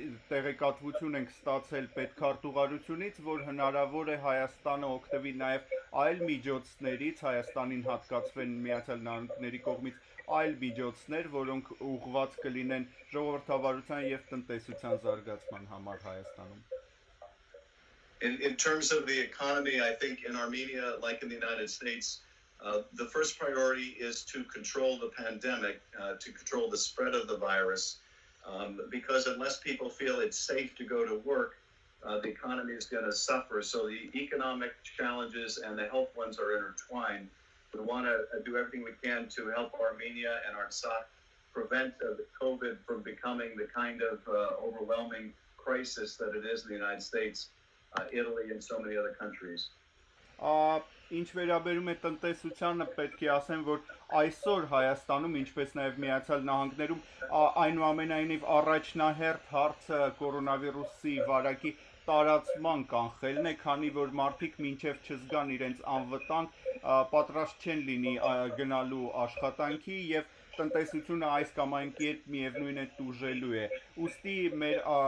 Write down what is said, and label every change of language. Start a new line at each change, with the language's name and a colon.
Armenian: տեղեկատվություն ենք ստացել պետքարտուղարությունից, որ հնարավոր է Հայաստանը օգտվի նաև այլ միջոցներից, Հայաստանին հատկացվեն Միացյալ Նահանգների կողմից այլ միջոցներ, որոնք ուղղված կլինեն ժողովրդավարության եւ տնտեսության զարգացման համար Հայաստանում։
English: In terms of the economy, I think in Armenia, like in the United States, the first priority is to control the pandemic, to control the spread of the virus. Because unless people feel it's safe to go to work, the economy is going to suffer. So the economic challenges and the health ones are intertwined. We want to do everything we can to help Armenia and Artsakh prevent COVID from becoming the kind of overwhelming crisis that it is in the United States, Italy, and so many other countries.
Armenian: Ինչ վերաբերում է տնտեսությանը, պետք է ասեմ, որ այսօր Հայաստանում, ինչպես նաև Միացյալ Նահանգներում, այնուամենայնիվ առաջնահերթ հարցը կորոնավիրուսի վարակի տարածման կանխելն է, քանի որ մարդիկ մինչև չզգան իրենց անվտանգ, պատրաստ չեն լինի գնալու աշխատանքի եւ տնտեսությունը այս կամ այն կերպ միևնույն է տուժելու է։ Ուստի մեր